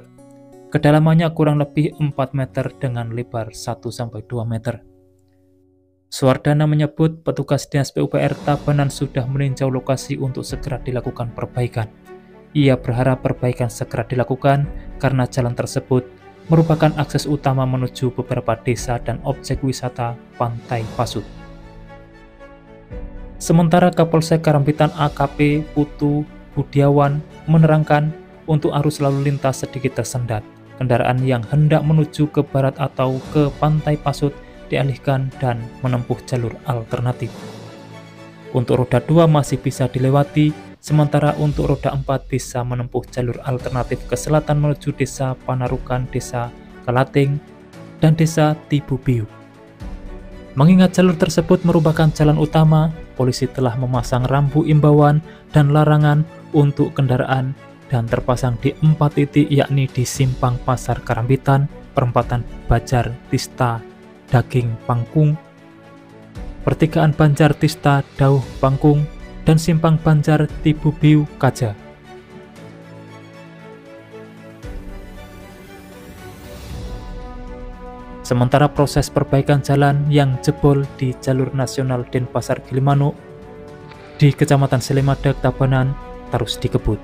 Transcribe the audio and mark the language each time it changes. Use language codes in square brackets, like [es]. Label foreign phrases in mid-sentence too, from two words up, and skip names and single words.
[id] Kedalamannya kurang lebih 4 meter dengan lebar 1-2 meter. Swardana menyebut petugas Dinas PUPR Tabanan sudah meninjau lokasi untuk segera dilakukan perbaikan. Ia berharap perbaikan segera dilakukan karena jalan tersebut merupakan akses utama menuju beberapa desa dan objek wisata Pantai Pasut. Sementara Kapolsek Karambitan AKP Putu Budiawan menerangkan untuk arus lalu lintas sedikit tersendat. Kendaraan yang hendak menuju ke barat atau ke Pantai Pasut dialihkan dan menempuh jalur alternatif. Untuk roda 2 masih bisa dilewati, sementara untuk roda 4 bisa menempuh jalur alternatif ke selatan menuju Desa Panarukan, Desa Kalating, dan Desa Tibubiu. Mengingat jalur tersebut merupakan jalan utama, polisi telah memasang rambu imbauan dan larangan untuk kendaraan dan terpasang di 4 titik, yakni di Simpang Pasar Karambitan, Perempatan Bajar Tista Daging Pangkung, Pertigaan Banjar Tista Dauh Pangkung, dan Simpang Banjar Tibubiu Kaja. Sementara proses perbaikan jalan yang jebol di jalur nasional Denpasar Gilimanuk di Kecamatan Selimadeg, Tabanan terus dikebut.